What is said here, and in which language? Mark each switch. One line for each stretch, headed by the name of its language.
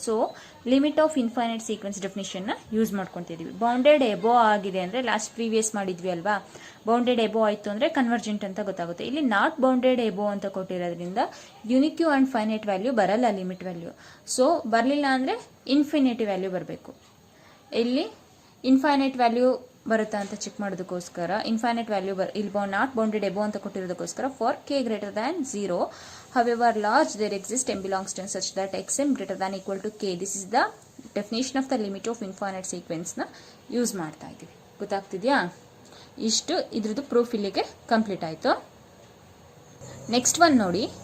English: so limit of infinite sequence ಡೆಫಿನಿಷನ್ನ
Kannada: use ಮಾಡ್ಕೊತಿದ್ದೀವಿ. Bounded above ಆಗಿದೆ ಅಂದರೆ last previous ಮಾಡಿದ್ವಿ ಅಲ್ವಾ? ಬೌಂಡೆಡ್ ಎಬೋ ಆಯಿತು ಅಂದರೆ ಕನ್ವರ್ಜೆಂಟ್ ಅಂತ ಗೊತ್ತಾಗುತ್ತೆ. ಇಲ್ಲಿ ನಾಟ್ ಬೌಂಡೆಡ್ ಎಬೋ ಅಂತ ಕೊಟ್ಟಿರೋದ್ರಿಂದ ಯುನಿಕ್ಯೂ ಆ್ಯಂಡ್ ಫೈನೈಟ್ ವ್ಯಾಲ್ಯೂ ಬರಲ್ಲ, ಲಿಮಿಟ್ ವ್ಯಾಲ್ಯೂ. ಸೊ ಬರಲಿಲ್ಲ ಅಂದರೆ ಇನ್ಫಿನಿಟಿ ವ್ಯಾಲ್ಯೂ ಬರಬೇಕು.
English: ಇಲ್ಲಿ infinite value ಬರುತ್ತಾ
Kannada: ಅಂತ ಚೆಕ್ ಮಾಡೋದಕ್ಕೋಸ್ಕರ
English: Infinite value ಇಲ್ಲಿ not bounded above ಅಂತ ಕೊಟ್ಟಿರೋದಕ್ಕೋಸ್ಕರ for k greater than 0 however large there exists m belongs to n such that xm greater than equal to k. This is the definition of the limit of infinite sequence
Kannada: ನ use ಮಾಡ್ತಾ ಇದ್ದೀವಿ. ಗೊತ್ತಾಗ್ತಿದೆಯಾ? ಇಷ್ಟು ಇದ್ರದ್ದು proof ಇಲ್ಲಿಗೆ complete ಆಯಿತು. Next one ನೋಡಿ.